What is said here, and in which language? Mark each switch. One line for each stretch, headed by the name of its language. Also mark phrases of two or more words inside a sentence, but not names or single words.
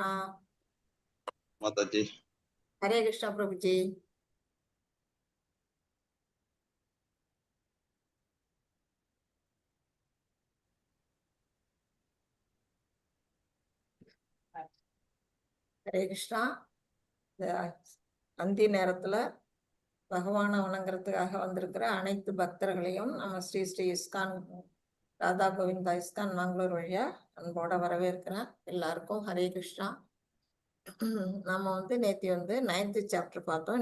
Hindi: माता जी। हरे कृष्णा प्रभु जी। हरे कृष्णा।
Tamil: அந்தி நேரத்துல பகவானை வணங்குறதுக்காக வந்திருக்கிற அனைத்து பக்தர்களையும் நம்ம ஸ்ரீ ஸ்ரீ இஸ்கான் ராதா கோவிந்தா இஸ்கான் மங்களூர் வழியா அன்போட வரவேற்கிறேன். எல்லாருக்கும் ஹரே கிருஷ்ணா. நம்ம நேத்தி 9th சாப்டர் பார்த்தோம்.